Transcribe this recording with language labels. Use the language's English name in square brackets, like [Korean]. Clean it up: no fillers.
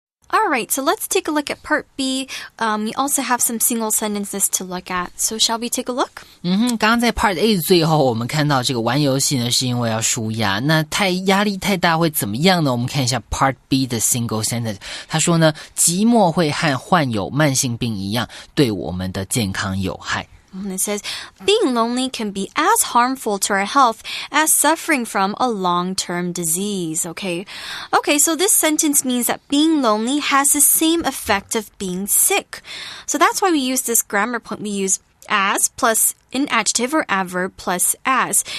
[English] Alright, so let's take a look at part B. We also have some single sentences to look at. So shall we take a look? [Chinese] 刚刚在 part A 最后我们看到这个玩游戏呢是因为要抒压，那压力太大会怎么样呢？我们看一下 part B 的 single sentence。他说呢，寂寞会和患有慢性病一样对我们的健康有害。 [English] And it says, being lonely can be as harmful to our health as suffering from a long-term disease. Okay, so this sentence means that being lonely has the same effect of being sick. So that's why we use this grammar point. We use as plus an adjective or adverb plus as.